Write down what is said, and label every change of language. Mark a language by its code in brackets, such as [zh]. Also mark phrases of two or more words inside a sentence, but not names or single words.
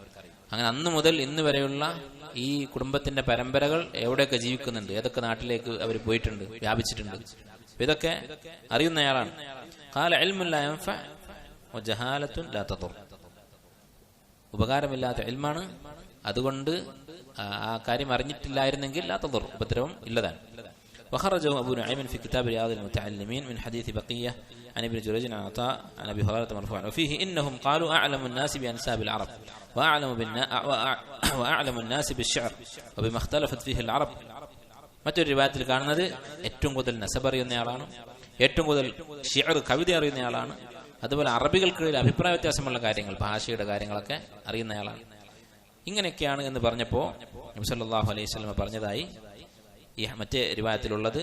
[ml] അങ്ങനെ അന്ന് മുതൽ ഇന്ന് വരെയുള്ള ഈ കുടുംബത്തിന്റെ പരമ്പരകൾ എവിടെയൊക്കെ ജീവിക്കുന്നുണ്ട്, ഏതൊക്കെ നാട്ടിലേക്ക് അവർ പോയിട്ടുണ്ട്, വ്യാപിച്ചിട്ടുണ്ട്, ഇതൊക്കെ അറിയുന്നയാളാണ്. [ar] قال علم لا ينفع وجهالة لا تضر, [ml] ഉപകാരമില്ലാത്ത ഇൽമാണ്, അതുകൊണ്ട് ആ കാര്യം അറിഞ്ഞിട്ടില്ലായിരുന്നെങ്കിൽ [ar] لا تضر, [ml] ഉപദ്രവം ഇല്ലതാണ്. [ar] وخرجه أبو نعيم في كتاب رياض المتعلمين من حديث بقية عن ابن جريج عن عطاء عن أبي هريرة مرفوعا وفيه إنهم قالوا أعلم الناس بأنساب العرب وأعلم الناس بالشعر وبما اختلفت فيه العرب. [ml] മറ്റൊരു റിവായത്തിൽ കാണുന്നത് ഏറ്റവും കൂടുതൽ നസബ് അറിയുന്നയാളാണ്, ഏറ്റവും കൂടുതൽ ഷിഅർ, കവിത അറിയുന്നയാളാണ്, അതുപോലെ അറബികൾക്കിടയിൽ അഭിപ്രായ വ്യത്യാസമുള്ള കാര്യങ്ങൾ, ഭാഷയുടെ കാര്യങ്ങളൊക്കെ അറിയുന്നയാളാണ്. ഇങ്ങനെയൊക്കെയാണ് എന്ന് പറഞ്ഞപ്പോൾ നബി [ar] صلى الله عليه وسلم [ml] പറഞ്ഞതായി ഈ മറ്റേ റിവായത്തിലുള്ളത്.